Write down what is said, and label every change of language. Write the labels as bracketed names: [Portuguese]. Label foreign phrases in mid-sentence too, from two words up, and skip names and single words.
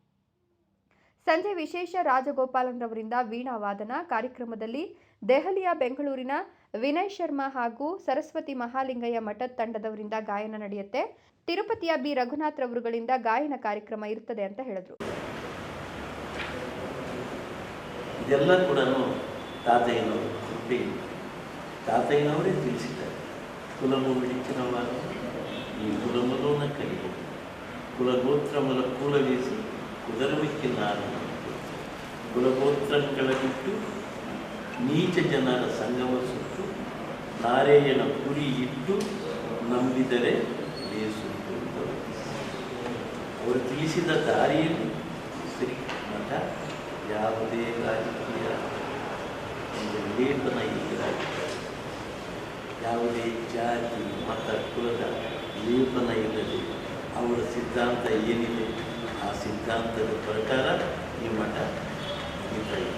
[Kannada] ಸಂಜೆ ವಿಶೇಷ ರಾಜಗೋಪಾಲನ್ರವರಿಂದ ವೀಣಾ ವಾದನ ಕಾರ್ಯಕ್ರಮದಲ್ಲಿ ದೆಹಲಿಯ, ಬೆಂಗಳೂರಿನ ವಿನಯ್ ಶರ್ಮಾ ಹಾಗೂ ಸರಸ್ವತಿ ಮಹಾಲಿಂಗಯ್ಯ ಮಠದ ತಂಡದವರಿಂದ ಗಾಯನ ನಡೆಯುತ್ತೆ. ತಿರುಪತಿಯ ಬಿ ರಘುನಾಥ್ ರವರುಗಳಿಂದ ಗಾಯನ ಕಾರ್ಯಕ್ರಮ ಇರುತ್ತದೆ ಅಂತ ಹೇಳಿದ್ರು. ಇದೆಲ್ಲ ಕೂಡ ತಾತಯ್ಯನವರು ತಾತಯ್ಯನವರೇ ತಿಳಿಸಿದ್ದಾರೆ. [Telugu] ಕುಲము విడిచినవారు ఈ కులములోన కలిగి కులగోత్రముల కూలవేసి కుదరమిక్కినారు. [Kannada] ಕುಲಗೋತ್ರಂ ಕಳಗಿಟ್ಟು ನೀಚ ಜನರ ಸಂಗಮ ಸುಟ್ಟು ನಾರಾಯಣ ಗುರಿ ಇಟ್ಟು ನಂಬಿದರೆ ಬೇಸುಂಟು. ಅವರು ತಿಳಿಸಿದ ದಾರಿಯಲ್ಲಿ ಶ್ರೀ ಮಠ ಯಾವುದೇ ರಾಜಕೀಯ ಒಂದು ಲೇಪನ ಇಲ್ಲದಾಗಿದೆ, ಯಾವುದೇ ಜಾತಿ ಮತ ಕುಲದ ಲೇಪನ ಇಲ್ಲದೆ ಅವರ ಸಿದ್ಧಾಂತ ಏನಿದೆ ಆ ಸಿದ್ಧಾಂತದ ಪ್ರಕಾರ ಈ ಮಠ ನಡೀತಾ ಇದೆ.